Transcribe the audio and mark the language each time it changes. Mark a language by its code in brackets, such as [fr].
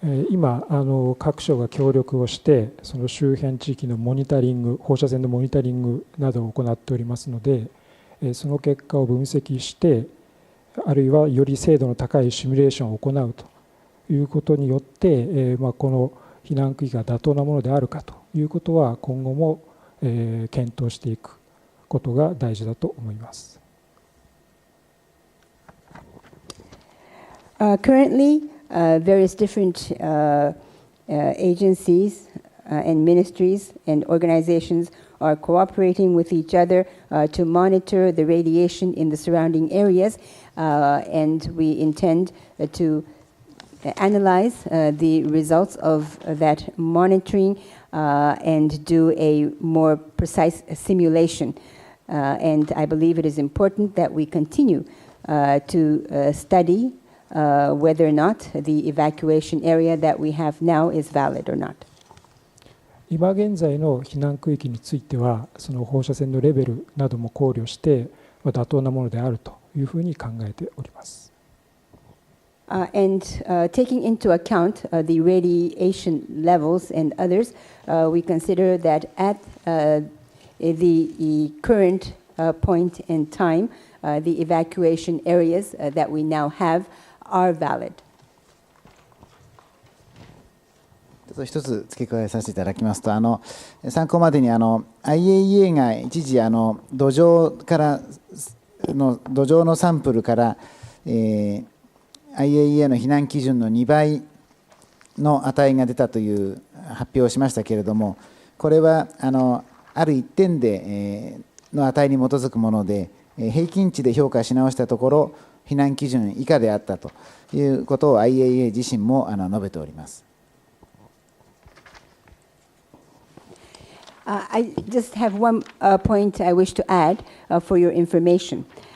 [ja] 今各省が協力をしてその周辺地域のモニタリング、放射線のモニタリングなどを行っておりますので、その結果を分析して、あるいはより精度の高いシミュレーションを行うということによって、この避難区域が妥当なものであるかということは今後も検討していくことが大事だと思います。 [en] Currently, various different agencies and ministries and organizations are cooperating with each other to monitor the radiation in the surrounding areas, and we intend to analyze the results of that monitoring and do a more precise simulation. And I believe it is important that we continue to study whether or not the evacuation area that we have now is valid or not. [ja] 今現在の避難区域については、その放射線のレベルなども考慮して妥当なものであるというふうに考えております。 [en] And taking into account the radiation levels and others, we consider that at the current point in time, the evacuation areas that we now have are valid. [ja] 一つ付け加えさせていただきますと、参考までにIAEA が一時土壌のサンプルから、IAEA の避難基準の2倍の値が出たという発表をしましたけれども、これはある一点で、の値に基づくもので、平均値で評価し直したところ避難基準以下であったということを IAEA 自身も述べております。 [en] I just have one point I wish to add for your information.